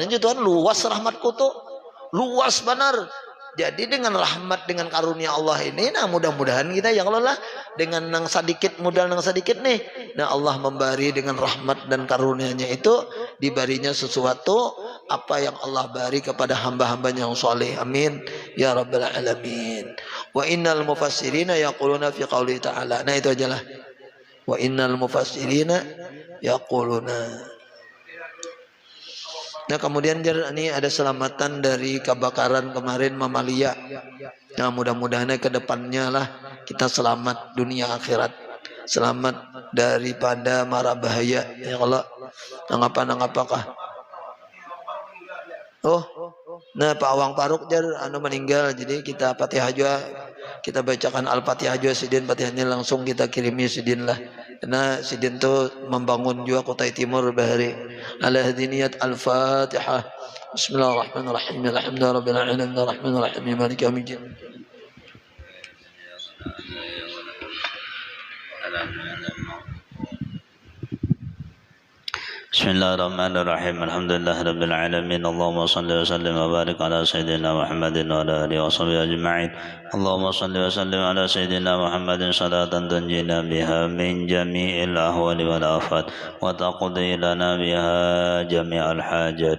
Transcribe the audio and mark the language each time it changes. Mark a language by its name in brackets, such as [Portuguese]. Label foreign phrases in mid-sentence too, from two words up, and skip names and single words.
[Indonesian] Ini Tuhan luas rahmatku tuh luas benar. [Banjar] Jadi dengan rahmat, dengan karunia Allah ini, nah mudah-mudahan kita [Arabic] يا الله [Banjar] lah dengan nang sedikit modal nang sedikit nih, nah Allah memberi dengan rahmat dan karunia-Nya itu diberinya sesuatu apa yang Allah beri kepada hamba-hambanya yang soleh. [Arabic] آمين يا رب العالمين. وإن المفسرين يقولون في قوله تعالى. [Indonesian] Nah itu aja lah. [Arabic] وإن المفسرين يقولون. [Indonesian] Nah kemudian ini ada selamatan dari kebakaran kemarin Mamalia. Nah mudah-mudahan ke depannya lah kita selamat dunia akhirat, selamat daripada mara bahaya. Ya Allah, apakah? [Banjar] Oh, nah Pak Awang Paruk jar anu meninggal, jadi kita Fatihah juga, kita bacakan Al-Fatihah juga sidin, Fatihahnya langsung kita kirimi sidin lah. Karena sidin tu membangun juga Kutai Timur bahari. [Arabic] إلى هذه النية الفاتحة. بسم الله الرحمن الرحيم. الحمد لله رب العالمين الرحمن الرحيم مالك يوم الدين. بسم الله الرحمن الرحيم الحمد لله رب العالمين اللهم صل وسلم وبارك على سيدنا محمد وعلى اله وصحبه اجمعين اللهم صل وسلم على سيدنا محمد صلاة تنجينا بها من جميع الاهوال والافات وتقضي لنا بها جميع الحاجات